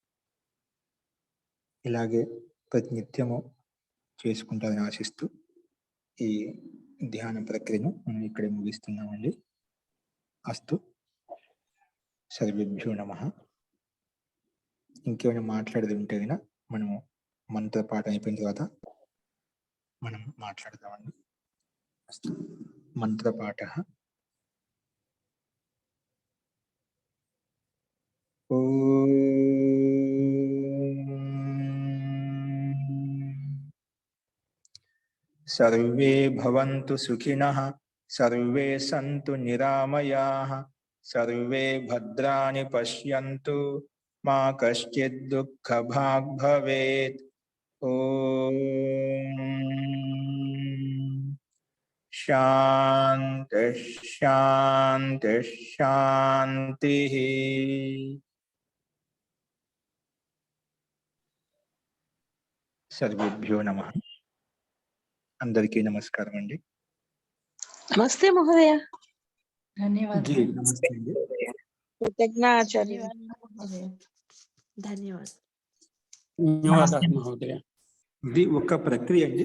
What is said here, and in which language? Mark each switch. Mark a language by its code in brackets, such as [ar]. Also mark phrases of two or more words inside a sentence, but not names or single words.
[te] ఇలాగే ప్రతినిత్యము చేసుకుంటారని ఆశిస్తూ ఈ ధ్యాన ప్రక్రియను మనం ఇక్కడే ముగిస్తున్నామండి. [sa] అస్తు. సర్వేభ్యో నమః. [te] ఇంకేమైనా మాట్లాడేది ఉంటే కనుక మనము మంత్రపాఠం అయిపోయిన తర్వాత మనం మాట్లాడదామండి. [sa] అస్తు. మంత్రపాఠః. सर्वे भवन्तु सुखिनः, सर्वे सन्तु निरामयाः, सर्वे भद्राणि पश्यन्तु, मा कश्चित् दुःखभाग् भवेत्। ॐ शान्तिः शान्तिः शान्तिः। सर्वेभ्यो नमः. [te] అందరికీ నమస్కారం అండి. [sa] నమస్తే మహోదయ. [te] ధన్యవాదాలు. నమస్తే అండి. [sa] కృతజ్ఞాచార్య. [te] ధన్యవాదాలు మహోదయ. ఇది ఒక ప్రక్రియ అండి.